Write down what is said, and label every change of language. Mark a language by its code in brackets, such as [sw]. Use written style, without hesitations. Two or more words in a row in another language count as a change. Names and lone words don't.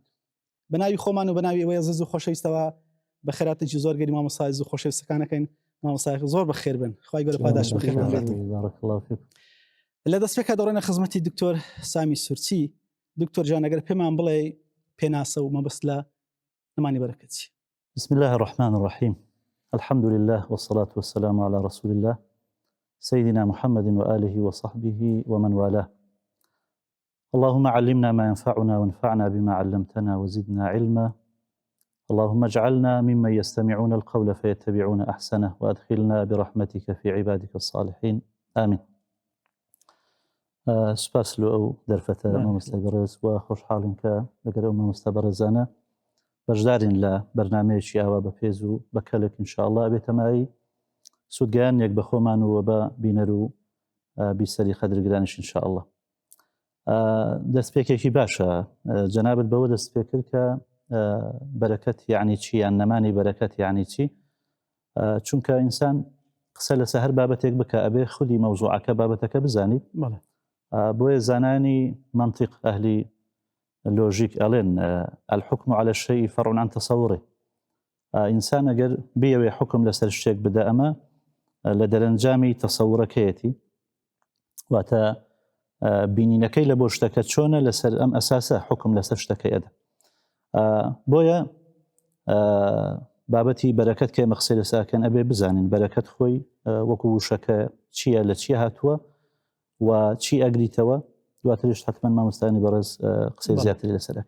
[ckb] بەناوی خۆمان و بەناوی ئەوەی عەزیز و خۆشەویستەوە بە خێراتێکی زۆر گەری مامۆستا عەزیز و خۆشەویستەکانەکەین. مامۆستا زۆر بەخێر بن، خوای گەورە پاداش بخێر بێت. لە دەستپێکە دەڕێنە خزمەتی دکتۆر سامی سورچی. دکتۆر جان، ئەگەر پێمان بڵێ پێناسە و مەبەست لە نەمانی بەرەکەت چی؟ [ar] بسم الله الرحمن الرحيم. الحمد لله والصلاة والسلام على رسول الله سيدنا محمد وآله وصحبه ومن والاه. اللهم علمنا ما ينفعنا وانفعنا بما علمتنا وزدنا علما. اللهم اجعلنا ممن يستمعون القول فيتبعون أحسنه وأدخلنا برحمتك في عبادك الصالحين آمين. [ckb] سپاس لو ئەو دەرفەتە مامۆستا بەڕێز و خۆشحاڵین کە لەگەڵ ئەو مامۆستا بەڕێزانە بەشدارین لە بەرنامەیەکی ئاوا بەپێز و بەکەلێک ئینشاءالله ئەبێتەمایی سوودگەیان یەک بە خۆمان و بە بینەر و بیسەری قەدرگرانیش [ar] ئینشاء الله. [ckb] دەستپێکێکی باشە جەنابەت بەوە دەست پێ کرد کە بەرەکەت یعنی چی یان نەمانی بەرەکەت یعنی چی، چونکە ئینسان قسە لەسەر هەر بابەتێک بکە ئەبێ خودی مەوزوعەکە بابەتەکە بزانیت. بۆیە زانانی منطق ئەهلی لۆژیک ئەڵێن [ar] الحكم على الشيء فرع عن تصوره. [ckb] ئینسان ئەگەر بێوێ حکم لەسەر شتێک بدە ئەمە لە دەرەنجامی تەسەورەکەیەتی، واتە بینینەکەی لە بۆ شتەکە چۆنە لەسەر ئەم ئەساسە حکم لەسەر شتەکەی ئەدە. بۆیە بابەتی بەرەکەت کە مەقسە لەساکەن ئەبێ بزانین بەرەکەت خۆی وەکو وشەکە چییە لە چی هاتووە و چی ئەگریتەوە، دواترش حتمما مامۆستانی بەڕێز قسەی زیاتری لەسەرەکە.